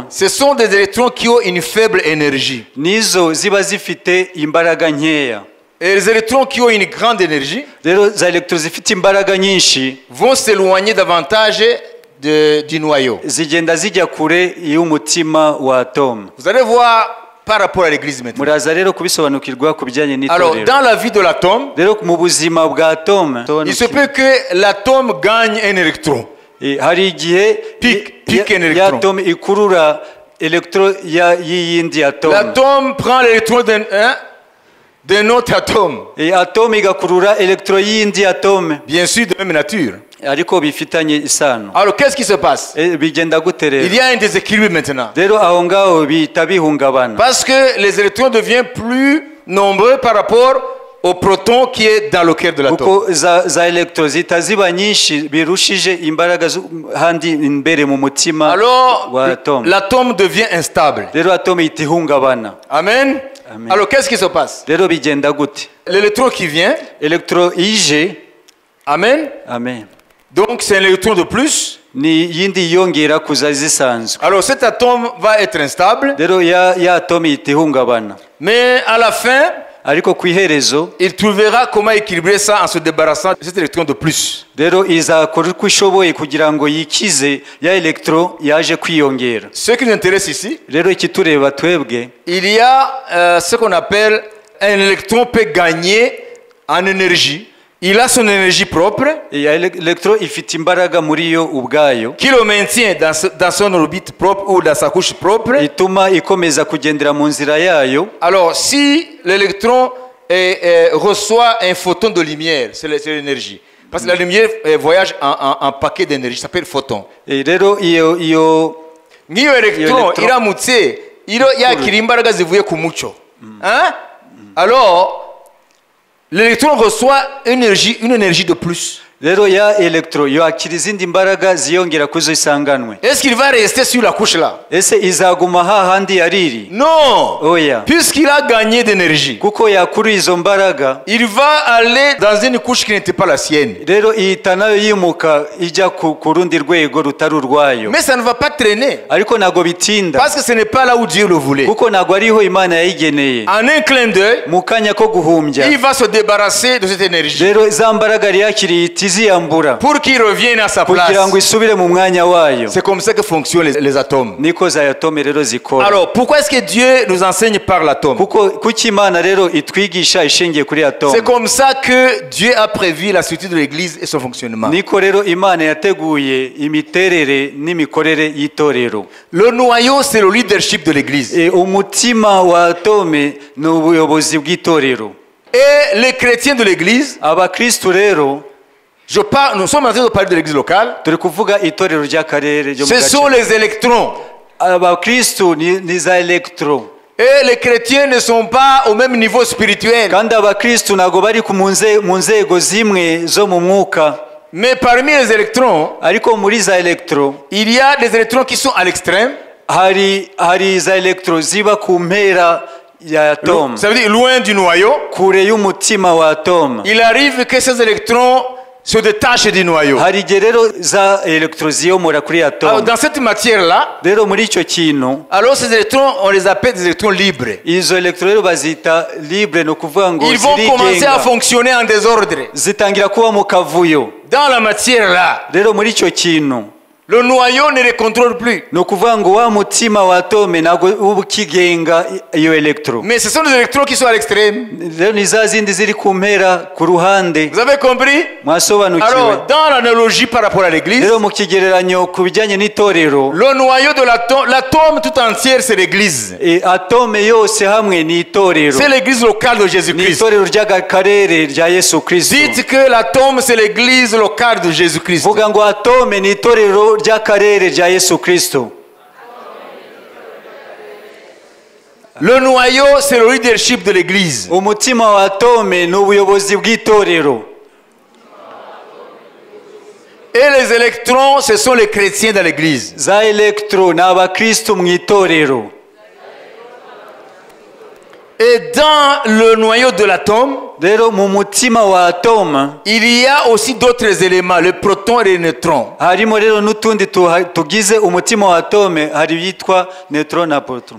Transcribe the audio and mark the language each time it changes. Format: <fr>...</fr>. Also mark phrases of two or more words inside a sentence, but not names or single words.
<fr>ce sont des électrons qui ont une faible énergie.</fr> <rw>nizo ziba zifite imbaraga nkeya.</rw> <fr>Et les électrons qui ont une grande énergie</fr> <rw>rero za electron zifite imbaraga nyinshi</rw> <fr>vont s'éloigner davantage du noyau.</fr> <rw>zigenda zijya kure y'umutima wa atome.</rw> <fr>Vous allez voir par rapport à l'église maintenant.</fr> <rw>muraza rero kubisobanukirwa ku bijyanye</rw> <fr>Alors</fr> <rw>n'itorero.</rw> <fr>dans la vie de l'atome,</fr> <rw>rero mu buzima bwa atome</rw> <fr>il se peut que l'atome gagne un électron.</fr> <rw>hari igihe</rw> <fr>Pique un</fr> <rw>ya</rw> <fr>électron.</fr> <rw>atome ikurura electron y'iyindi atome.</rw> <fr>L'atome prend l'électron d'un autre atome.</fr> <rw>atome igakurura electron y'iyindi atome,</rw> <fr>Bien sûr de même nature.</fr> <rw>ariko bifitanye isano.</rw> <fr>Alors qu'est-ce qui se passe?</fr> <rw>bigenda gute</rw> <fr>Il</fr> <rw>rero?</rw> <fr>y a un déséquilibre maintenant.</fr> <rw>rero aho ngaho bihita bihungabana,</rw> <fr>Parce que les électrons deviennent plus nombreux par rapport au proton qui est dans le cœur de l'atome.</fr> <rw>kuko za electron zihita ziba nyinshi birushije imbaraga handi imbere mu mutima</rw> <fr>Alors</fr> <rw>wa atome.</rw> <fr>l'atome devient instable.</fr> <rw>rero atome ihita ihungabana.</rw> <fr>Amen.</fr> <rw>Amen.</rw> <fr>Alors qu'est-ce qui se passe?</fr> <rw>rero bigenda gute?</rw> <fr>L'électron qui vient,</fr> <rw>electron ije,</rw> <fr>amen.</fr> <rw>amen,</rw> <fr>Donc c'est un électron de plus.</fr> <rw>ni yindi yongera kuza zisanzwe.</rw> <fr>Alors cet atome va être instable,</fr> <rw>rero ya atome ihita ihungabana,</rw> <fr>mais à la fin,</fr> <rw>ariko ku iherezo</rw> <fr>il trouvera comment équilibrer ça en se débarrassant de cet électron de plus.</fr> <rw>rero izakora uko ishoboye kugira ngo yikize ya electron yaje kwiyongera.</rw> <fr>Ce qui nous intéresse ici,</fr> <rw>rero ikitureba twebwe,</rw> <fr>il y a ce qu'on appelle un électron peut gagner en énergie. Il a son énergie propre</fr> <rw>ya electron ifite imbaraga muri yo ubwayo,</rw> <fr>qui le maintient dans son orbite propre ou dans sa couche propre.</fr> <rw>ituma ikomeza kugendera mu nzira yayo.</rw> <fr>Alors si l'électron reçoit un photon de lumière, c'est l'énergie. Parce que la lumière voyage en paquet d'énergie, ça s'appelle photon.</fr> <rw>rero iyo Nk'iyo electron electron iramutse yakira imbaraga zivuye ku mucyo.</rw> <fr>Hein? Alors l'électron reçoit une énergie de plus.</fr> <rw>rero ya electron yakira izindi mbaraga ziyongera kuzo isanganwe.</rw> <fr>Est-ce qu'il va rester sur la couche là?</fr> <rw>ese izaguma hahandi yariri?</rw> <fr>Non.</fr> <rw>oya,</rw> <fr>Puisqu'il a gagné d'énergie,</fr> <rw>kuko yakura izo mbaraga,</rw> <fr>il va aller dans une couche qui n'était pas la sienne.</fr> <rw>rero ihita nayo yimuka ijya ku rundi rwego rutari urwayo.</rw> <fr>Mais ça ne va pas traîner.</fr> <rw>ariko ntago bitinda,</rw> <fr>Parce que ce n'est pas là où Dieu le voulait.</fr> <rw>kuko ntago ariho Imana yayigeneye.</rw> <fr>En un clin d'œil,</fr> <rw>mu kanya ko guhumbya,</rw> <fr>il va se débarrasser de cette énergie</fr> <rw>rero za mbaraga yari yakiriye ihita iziyambura</rw> <fr>pour qu'il revienne à sa</fr> <rw>kugira ngo</rw> <fr>place.</fr> <rw>isubire mu mwanya wayo.</rw> <fr>C'est comme ça que fonctionnent les atomes.</fr> <rw>niko za atome rero zikora.</rw> <fr>Alors, pourquoi est-ce que Dieu nous enseigne par l'atome?</fr> <rw>kuki Imana rero itwigisha ishingiye kuri atome.</rw> <fr>C'est comme ça que Dieu a prévu la structure de l'Église et son fonctionnement.</fr> <rw>niko rero Imana yateguye imiterere n'imikorere y'itorero.</rw> <fr>Le noyau, c'est le leadership de l'Église.</fr> <rw>umutima wa atome ni ubuyobozi bw'itorero.</rw> <fr>Et les chrétiens de l'Église,</fr> <rw>abakristu rero,</rw> <fr>nous sommes en train de parler de l'Église locale,</fr> <rw>turi kuvuga itorero ry'akarere ryo mu</rw> <fr>ce sont</fr> <rw>gace.</rw> <fr>les électrons.</fr> <rw>abakristu ni za electron,</rw> <fr>Et les chrétiens ne sont pas au même niveau spirituel.</fr> <rw>kandi abakristu ntago bari mu nzego zimwe zo mu mwuka.</rw> <fr>Mais parmi les électrons,</fr> <rw>ariko muri za electron</rw> <fr>il y a des électrons qui sont à l'extrême.</fr> <rw>hari za electron ziba ku mpera ya atome,</rw> <fr>Ça veut dire loin du noyau.</fr> <rw>kure y'umutima wa atome.</rw> <fr>Il arrive que ces électrons se détachent du noyau.</fr> <rw>hari igihe rero za electron ziyomora kuri</rw> <fr>Alors,</fr> <rw>atome.</rw> <fr>dans cette matière-là,</fr> <rw>rero muri icyo kintu,</rw> <fr>alors ces électrons, on les appelle des électrons libres.</fr> <rw>izo electron rero bazita libre, ni ukuvuga ngo</rw> <fr>Ils vont commencer à</fr> <rw>zirigenga,</rw> <fr>fonctionner en désordre.</fr> <rw>zitangira kuba mu kavuyo.</rw> <fr>Dans la matière-là,</fr> <rw>rero muri icyo kintu</rw> <fr>Le noyau ne les contrôle plus.</fr> <rw>ni ukuvuga ngo wa mutima wa atome ntabwo uba ukigenga iyo electro.</rw> <fr>Mais ce sont des électrons qui sont à l'extrême.</fr> <rw>rero ni za zindi ziri ku mpera ku ruhande.</rw> <fr>Vous avez compris?</fr> <rw>mwasobanukiwe?</rw> <fr>Alors, dans l'analogie par rapport à l'église,</fr> <rw>rero mu kigereranyo ku bijyanye n'itorero,</rw> <fr>le noyau de l'atome tout entière, c'est l'église.</fr> <rw>atome yose hamwe ni itorero.</rw> <fr>C'est l'église locale de</fr> <rw>ni</rw> <fr>Jésus-Christ.</fr> <rw>itorero ry'akarere rya Yesu Kristo.</rw> <fr>Dites que l'atome, c'est l'église locale de Jésus-Christ.</fr> <rw>vuga ngo atome ni itorero ry'akarere rya Yesu Kristo.</rw> <fr>Le noyau, c'est le leadership de l'église.</fr> <rw>umutima wa atome ni ubuyobozi bw'itorero.</rw> <fr>Et les électrons, ce sont les chrétiens dans l'église.</fr> <rw>za electro ni abakristo mu itorero.</rw> <fr>Et dans le noyau de l'atome,</fr> <rw>rero mu mutima wa atome</rw> <fr>il y a aussi d'autres éléments, le proton et les neutrons.</fr> <rw>harimo rero n'utundi tugize umutima wa atome, hari yitwa neutron na proton.</rw>